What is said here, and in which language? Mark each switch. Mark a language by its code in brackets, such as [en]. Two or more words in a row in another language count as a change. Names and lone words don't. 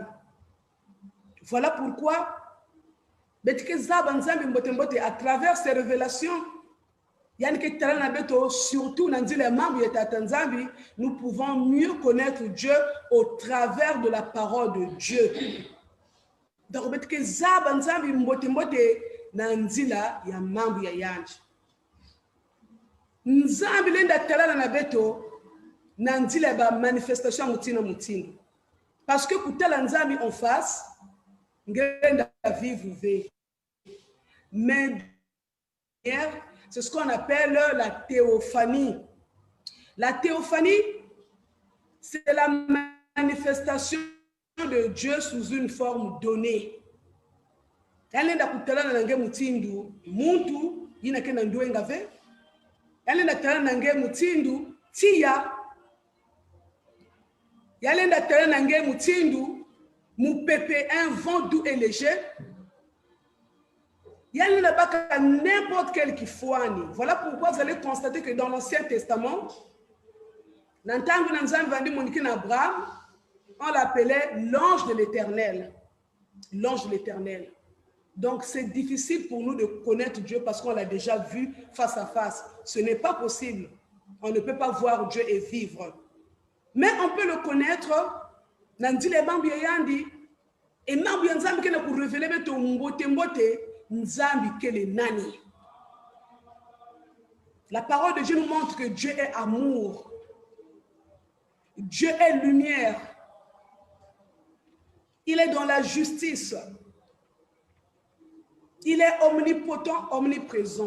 [fr] Voilà pourquoi, à travers ces révélations, surtout dans les membres de Tatanzambi, nous pouvons mieux connaître Dieu au travers de la parole de Dieu. Donc, [kg] nanzila ya mambo ya yanji nzambi lenda talala na beto nanzila ba manifestation mutina mutindo [fr] parce que [kg] kutala nzambi [fr] en face [kg] ngenda vivre ve [fr] mais c'est ce qu'on appelle la théophanie. La théophanie, c'est la manifestation de Dieu sous une forme donnée. [kg] Yalenda kutalana nange mutindu muntu yina kena nduenga ve yalenda talana nange mutindu tia yalenda talana nange mutindu mupepe [fr] un vent doux et léger [kg] yalenda baka [fr] n'importe quel [kg] kifuani. [fr] Voilà pourquoi vous allez constater que dans l'Ancien Testament [kg] nantangu nanzambi vandi moniki na Abraham [fr] on l'appelait l'ange de l'Éternel. L'ange de l'Éternel. Donc, c'est difficile pour nous de connaître Dieu parce qu'on l'a déjà vu face à face. Ce n'est pas possible. On ne peut pas voir Dieu et vivre. Mais on peut le connaître. [kg] Nandi le bambi yandi. Et mambi nzambi kena [fr] pour révéler [kg] beto mbote mbote nzambi kele nani. [fr] La parole de Dieu nous montre que Dieu est amour. Dieu est lumière. Il est dans la justice. Il est omnipotent, omniprésent.